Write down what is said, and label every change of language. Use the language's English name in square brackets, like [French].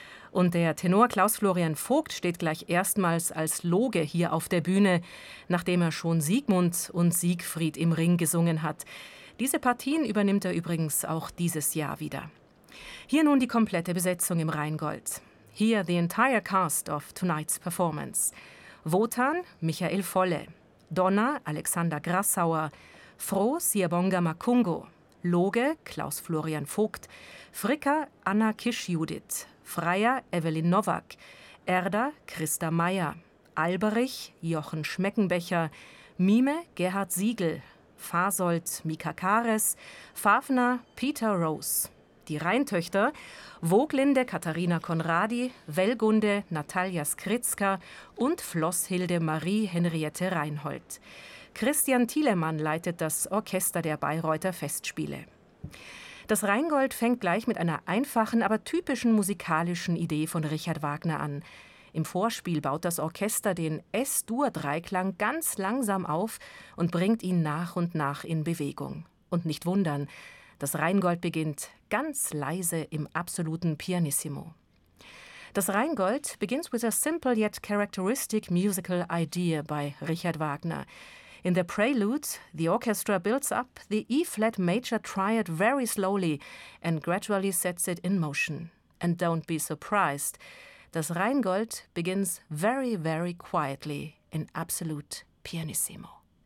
[German] Und der Tenor Klaus-Florian Vogt steht gleich erstmals als Loge hier auf der Bühne, nachdem er schon Siegmund und Siegfried im Ring gesungen hat. Diese Partien übernimmt er übrigens auch dieses Jahr wieder. Hier nun die komplette Besetzung im Rheingold. [English] Here the entire cast of tonight's performance. [German] Wotan, Michael Volle. Donna, Alexander Grassauer. Froh, Siabonga Makungo. Loge, Klaus-Florian Vogt. Fricker, Anna Kisch-Judith. Freier, Evelyn Nowak. Erda, Christa Meyer. Alberich, Jochen Schmeckenbecher. Mime, Gerhard Siegel. Fasold, Mika Kares. Fafner, Peter Rose. Die Rheintöchter, Woglinde, Katharina Konradi, Wellgunde, Natalia Skritzka und Flosshilde Marie Henriette Reinhold. Christian Thielemann leitet das Orchester der Bayreuther Festspiele. Das Rheingold fängt gleich mit einer einfachen, aber typischen musikalischen Idee von Richard Wagner an. Im Vorspiel baut das Orchester den S-Dur-Dreiklang ganz langsam auf und bringt ihn nach und nach in Bewegung. Und nicht wundern, das Rheingold beginnt ganz leise im absoluten Pianissimo. [English] Das Rheingold begins with a simple yet characteristic musical idea by Richard Wagner. In the prelude, the orchestra builds up the E-flat major triad very slowly and gradually sets it in motion. And don't be surprised, das Rheingold begins very, very quietly in absolute pianissimo.